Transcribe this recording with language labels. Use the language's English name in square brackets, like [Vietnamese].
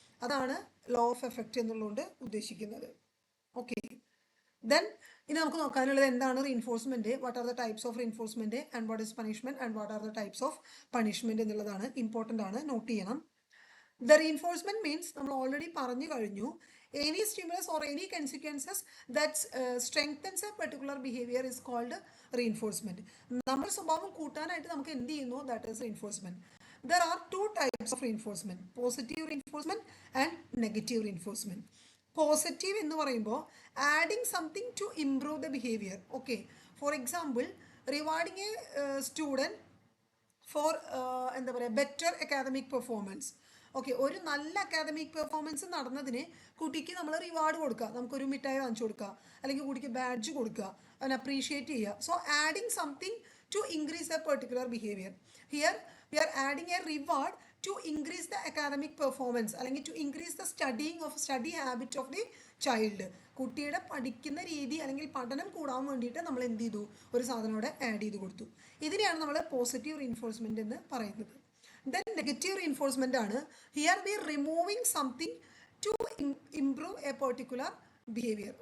[Malayalam] അതാണ് law of effect എന്നുള്ളതുകൊണ്ട് ഉദ്ദേശിക്കുന്നത്. ഓക്കെ, ദെൻ ഇനി നമുക്ക് നോക്കാനുള്ളത് എന്താണ് reinforcement, [English] what are the types of reinforcement and what is punishment and what are the types of punishment [Malayalam] എന്നുള്ളതാണ്. Important ആണ്, നോട്ട് ചെയ്യണം. [English] the reinforcement means [Malayalam] നമ്മൾ ഓൾറെഡി പറഞ്ഞു കഴിഞ്ഞു, [English] Any stimulus or any consequences that strengthens a particular behaviour is called reinforcement. [Malayalam] നമ്മുടെ സ്വഭാവം കൂട്ടാനായിട്ട് നമുക്ക് എന്ത് ചെയ്യുന്നു, [English] That is reinforcement. There are two types of reinforcement, positive reinforcement and negative reinforcement. [Malayalam] Positive എന്ന് പറയുമ്പോൾ [English] Adding something to improve the behaviour. Okay, for example rewarding a student for [Malayalam] എന്താ പറയുക, [English] Better academic performance. [Malayalam] ഓക്കെ, ഒരു നല്ല academic performance നടന്നതിന് കുട്ടിക്ക് നമ്മൾ reward കൊടുക്കുക, നമുക്കൊരു മിഠായി വാങ്ങിച്ചു കൊടുക്കുക, അല്ലെങ്കിൽ കുട്ടിക്ക് ബാഡ്ജ് കൊടുക്കുക, അതിനെ അപ്രീഷിയേറ്റ് ചെയ്യുക. [English] So adding something to increase a particular behaviour. Here we are adding a reward to increase the academic performance [Malayalam] അല്ലെങ്കിൽ [English] to increase the study habit of the child. [Malayalam] കുട്ടിയുടെ പഠിക്കുന്ന രീതി അല്ലെങ്കിൽ പഠനം കൂടാൻ വേണ്ടിയിട്ട് നമ്മൾ എന്ത് ചെയ്തു, ഒരു സാധനം അവിടെ ആഡ് ചെയ്ത് കൊടുത്തു. ഇതിനെയാണ് നമ്മൾ പോസിറ്റീവ് റീഇൻഫോഴ്സ്മെന്റ് എന്ന് പറയുന്നത്. ദെൻ നെഗറ്റീവ് റീഇൻഫോഴ്സ്മെന്റ് ആണ്. [English] Here we removing something to improve a particular behaviour.